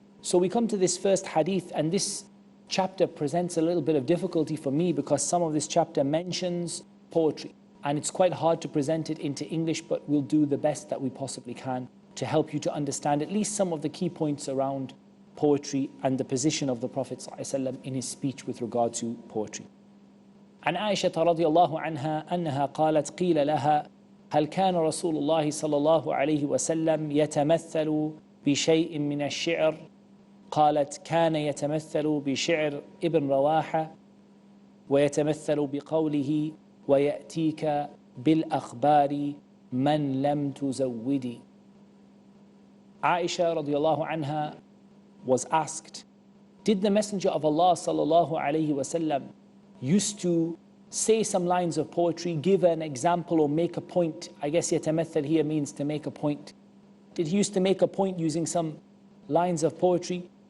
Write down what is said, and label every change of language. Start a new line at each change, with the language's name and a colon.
English: So we come to this first hadith, and this chapter presents a little bit of difficulty for me because some of this chapter mentions poetry, and it's quite hard to present it into English, but we'll do the best that we possibly can to help you to understand at least some of the key points around poetry and the position of the Prophet ﷺ in his speech with regard to poetry.
Arabic: عن عائشة رضي الله عنها أنها قالت قيل لها هل كان رسول الله صلى الله عليه وسلم يتمثل بشيء من الشعر؟ قالت كان يتمثل بشعر ابن رواحة ويتمثل بقوله ويأتيك بالأخبار من لم تزودي.
English: Aisha radiallahu anha was asked, did the Messenger of Allah sallallahu alayhi wasallam used to say some lines of poetry, give an example or make a point? I guess yatamathal here means to make a point. Did he used to make a point using some lines of poetry?